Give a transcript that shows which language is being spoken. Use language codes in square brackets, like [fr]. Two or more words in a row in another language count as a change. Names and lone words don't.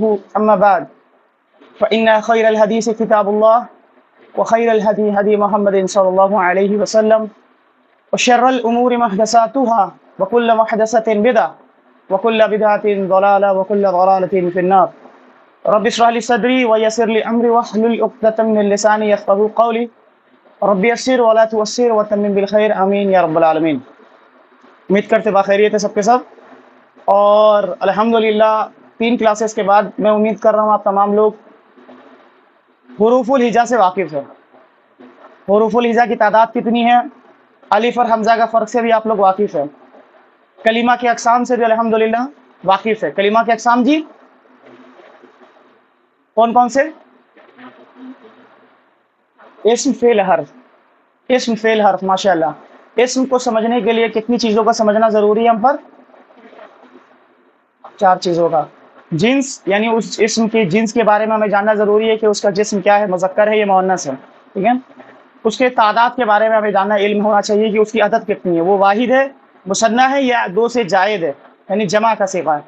[ar] أما بعد فإن خير الحديث كتاب الله وخير الهدي هدي محمد صلى الله عليه وسلم وشر الأمور محدثاتها وكل محدثة بدعة وكل بدعة ضلالة وكل ضلالة في النار. رب اشرح لي صدري ويسر لي أمري واحلل عقدة من لساني يفقهوا قولي. رب يسر ولا تعسر وتمم بالخير آمین یا رب العالمین. [ur] امید کرتے باخیریت ہے سب کے سب. اور الحمدللہ 3 کلاسز کے بعد میں امید کر رہا ہوں آپ تمام لوگ حروف الہجا سے واقف ہے. حروف الہجا کی تعداد کتنی ہے، الف اور حمزہ کا فرق سے بھی آپ لوگ واقف ہے. کلمہ کے اقسام سے بھی الحمدللہ واقف ہے. کلمہ کے اقسام جی کون کون سے؟ اسم فعل حرف. اسم فعل حرف ماشاءاللہ. اسم کو سمجھنے کے لیے کتنی چیزوں کا سمجھنا ضروری ہے ہم پر؟ 4 چیزوں کا. جنس یعنی اس اسم کی جنس کے بارے میں ہمیں جاننا ضروری ہے کہ اس کا جسم کیا ہے، مذکر ہے یا مؤنث ہے. ٹھیک ہے. اس کے تعداد کے بارے میں ہمیں جاننا علم ہونا چاہیے کہ اس کی عدد کتنی ہے، وہ واحد ہے، مثنیٰ ہے یا 2 سے زائد ہے، یعنی جمع کا صیغہ ہے.